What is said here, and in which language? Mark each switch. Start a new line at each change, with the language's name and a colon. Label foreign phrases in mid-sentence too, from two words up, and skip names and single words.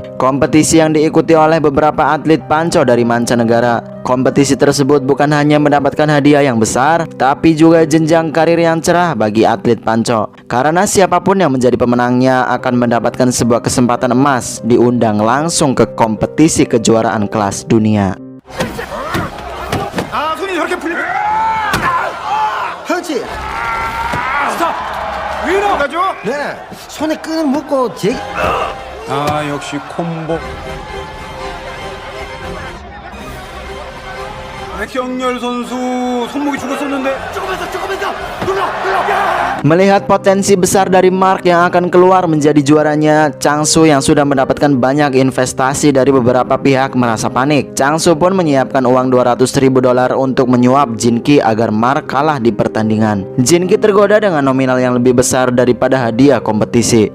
Indonesian: Kompetisi yang diikuti oleh beberapa atlet panco dari mancanegara. Kompetisi tersebut bukan hanya mendapatkan hadiah yang besar, tapi juga jenjang karir yang cerah bagi atlet panco. Karena siapapun yang menjadi pemenangnya akan mendapatkan sebuah kesempatan emas diundang langsung ke kompetisi kejuaraan kelas dunia.
Korean: 손이 저렇게 풀리. 그렇지. 스탑. 위로 가죠. 네. 손에 끈을 묶고 역시 콤보. 백경열 선수 손목이 죽었었는데 조금만 더 눌러.
Indonesian: Melihat potensi besar dari Mark yang akan keluar menjadi juaranya, Changsu yang sudah mendapatkan banyak investasi dari beberapa pihak merasa panik. Changsu pun menyiapkan uang $200.000 untuk menyuap Jinki agar Mark kalah di pertandingan. Jinki tergoda dengan nominal yang lebih besar daripada hadiah kompetisi.